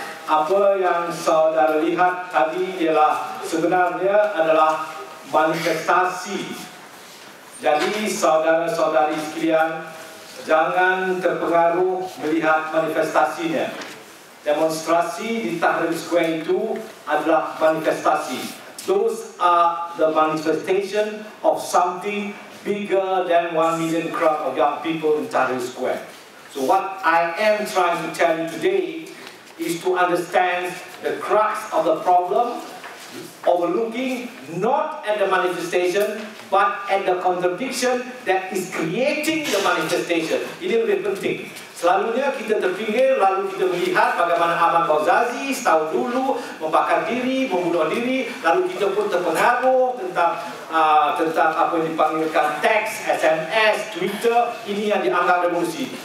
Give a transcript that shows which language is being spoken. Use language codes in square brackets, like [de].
[ms] Apa yang saudara lihat tadi ialah sebenarnya adalah manifestasi. Jadi saudara-saudari sekalian, jangan terpengaruh melihat manifestasinya. Demonstrasi di Tahrir Square itu adalah manifestasi. [en] Those are the manifestation of something bigger than 1 million crowd of young people in Tahrir Square. So what I am trying to tell you today is to understand the crux of the problem, overlooking not at the manifestation, but at the contradiction that is creating the manifestation. [ms] Ini lebih penting. Selalunya kita terpinggir, lalu kita melihat bagaimana Ahmad Bauzazi setahun dulu membakar diri, membunuh diri, lalu kita pun terpengaruh tentang apa yang dipanggilkan teks, SMS, Twitter, ini yang dianggap revolusi.